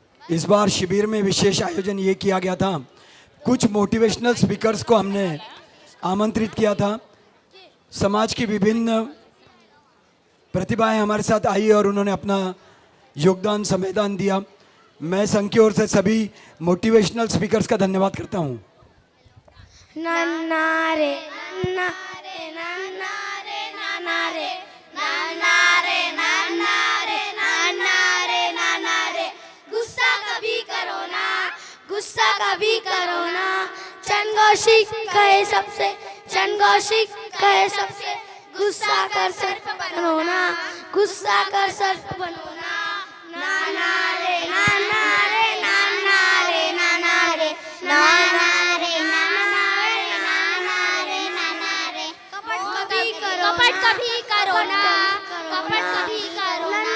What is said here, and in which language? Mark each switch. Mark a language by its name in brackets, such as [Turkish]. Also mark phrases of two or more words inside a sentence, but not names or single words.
[Hindi] इस बार शिविर में विशेष आयोजन ये किया गया था, कुछ मोटिवेशनल स्पीकर्स को हमने आमंत्रित किया था। समाज की विभिन्न प्रतिभाएं हमारे साथ आई और उन्होंने अपना योगदान संवेदन दिया। मैं संघ की ओर से सभी मोटिवेशनल स्पीकर्स का धन्यवाद करता हूँ। नन्ना रे नन्ना रे नन्ना रे नन्ना रे नन्ना रे नन्ना रे नन्ना रे नन्ना रे गुस्सा कभी करो ना, गुस्सा कभी करो ना। चंदगौशिक कहे सबसे, चंदगौशिक कहे सबसे, गुस्सा कर सर्फ बनो ना, गुस्सा कर सर्फ बनो ना। नाना रे नाना रे नाना रे नाना रे नाना रे नाना रे नाना रे नाना रे कपट कभी करो ना, कपट कभी करो ना।